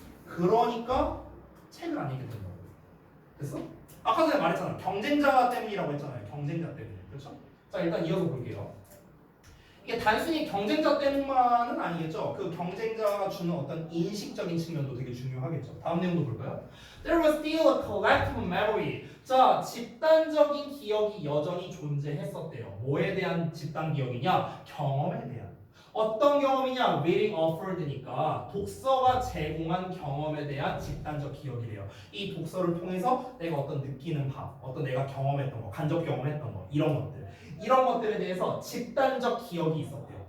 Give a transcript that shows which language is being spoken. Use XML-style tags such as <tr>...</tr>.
<ko>그러니까 책을 안 읽게 된다고. 됐어? 아까 전에 말했잖아. 경쟁자 때문이라고 했잖아요. 경쟁자 때문에. 그렇죠? 자, 일단 이어서 볼게요. 이게 단순히 경쟁자 때문만은 아니겠죠. 그 경쟁자가 주는 어떤 인식적인 측면도 되게 중요하겠죠. 다음 내용도 볼까요?</ko> <en>There was still a collective memory.</en> <ko>자, 집단적인 기억이 여전히 존재했었대요. 뭐에 대한 집단 기억이냐? 경험에 대한. 어떤 경험이냐?</ko> <en>Reading offered</en> <ko>니까 독서가 제공한 경험에 대한 집단적 기억이래요. 이 독서를 통해서 내가 어떤 느끼는 바, 어떤 내가 경험했던 거, 간접 경험했던 거, 이런 것들에 대해서 집단적 기억이 있었대요.</ko>